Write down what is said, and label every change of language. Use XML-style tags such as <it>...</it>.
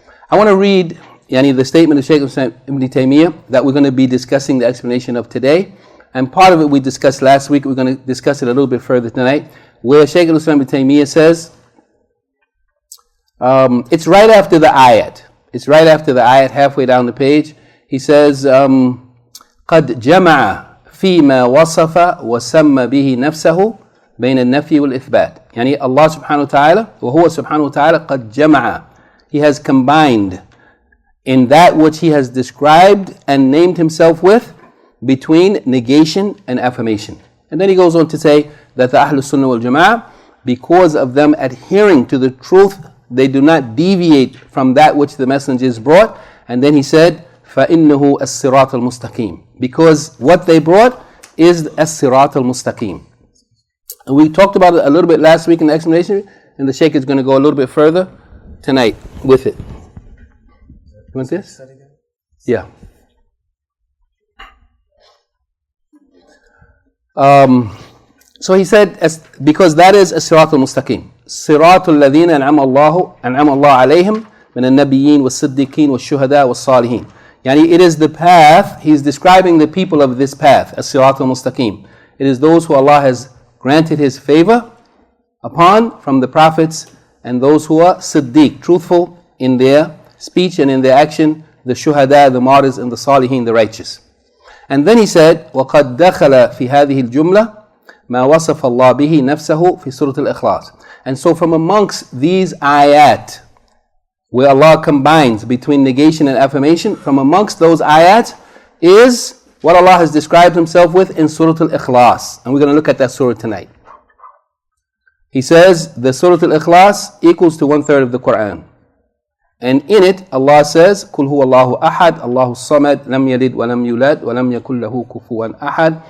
<en>I want to read the statement of Shaykh Ibn Taymiyyah that we're going to be discussing the explanation of today. And part of it we discussed last week. We're going to discuss it a little bit further tonight, where Shaykh Ibn Taymiyyah says, it's right after the ayat. It's right after the ayat, halfway down the page. He says,</en> <ar>قَدْ جَمَعَ فِي مَا وَصَفَ وَسَمَّ بِهِ نَفْسَهُ بين النفي والإثبات.</ar> <en>يعني Allah subhanahu wa ta'ala</en> <ar>وهو سبحانه وتعالى قد جمع,</ar> <en>He has combined in that which He has described and named Himself with between negation and affirmation. And then he goes on to say that the Ahlul Sunnah wal Jama'ah, because of them adhering to the truth, they do not deviate from that which the messengers brought. And then he said,</en> <ar>فَإِنَّهُ الصِّرَاطَ الْمُسْتَقِيمِ,</ar> <en>because what they brought is</en> <ar>الصِّرَاطَ الْمُسْتَقِيمِ.</ar> <en>And we talked about it a little bit last week in the explanation, and the Shaykh is going to go a little bit further tonight with it. You want this? Yeah. So he said, because that is</en> <ar>الصراط المستقيم, صراط الذين أنعم الله عليهم من النبيين والصديقين والشهداء والصالحين.</ar> <en>Yani it is the path, he's describing the people of this path,</en> <ar>الصراط المستقيم.</ar> <en>It is those who Allah has granted His favor upon from the prophets, and those who are siddiq, truthful in their speech and in their action, the shuhada, the martyrs, and the salihin, the righteous.</en> <ar>And then he said, وَقَدْ دَخَلَ فِي هَذِهِ الْجُمْلَةِ مَا وَصَفَ اللَّهُ بِهِ نَفْسَهُ فِي سُورَةِ الْإِخْلَاصِ.</ar> <en>And so from amongst these ayat, where Allah combines between negation and affirmation, from amongst those ayat is what Allah has described Himself with in Surah Al-Ikhlas. And we're going to look at that surah tonight. He says the Surah Al-Ikhlas equals to 1/3 of the Quran. And in it, Allah says,</en> <ar>قُلْ هُوَ اللَّهُ أَحَدْ اللَّهُ الصَّمَدْ لَمْ يَلِدْ وَلَمْ يُولَدْ وَلَمْ يَكُنْ لَهُ كُفُوًا أَحَدْ.</ar>